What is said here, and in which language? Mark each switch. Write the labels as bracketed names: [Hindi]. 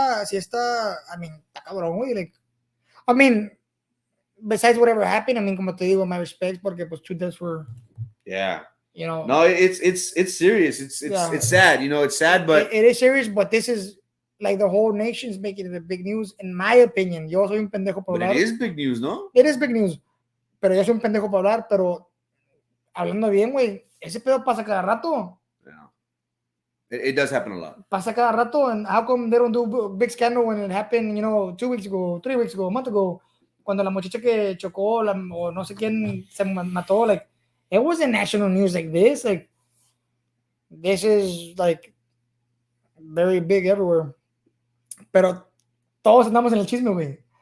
[Spanish] Si está, [English] I mean, [Spanish] está cabrón, güey. [English] Like, I mean, besides whatever happened, I mean, [Spanish] como te digo, [English] my respects, [Spanish] porque pues [English] 2 deaths were. Yeah. You know. No, it's serious. It's sad. You know, it's sad, but it is serious. But this is like the whole nation's making it a big news, in my opinion. [Spanish] Yo soy un pendejo para hablar. [English] But it is big news, no? It is big news. [Spanish] Pero yo soy un pendejo para hablar, pero hablando bien, güey, ese pedo pasa cada rato. [English] Yeah. It does happen a lot. [Spanish] Pasa cada rato, [English] and how come they don't do a big scandal when it happened, you know, 2 weeks ago, 3 weeks ago, a month ago, [Spanish] cuando la muchacha que chocó, o no sé quién se mató, [English] like, it wasn't national news like this. Like, this is, like, very big everywhere. [Spanish] Pero todos andamos en el chisme, güey.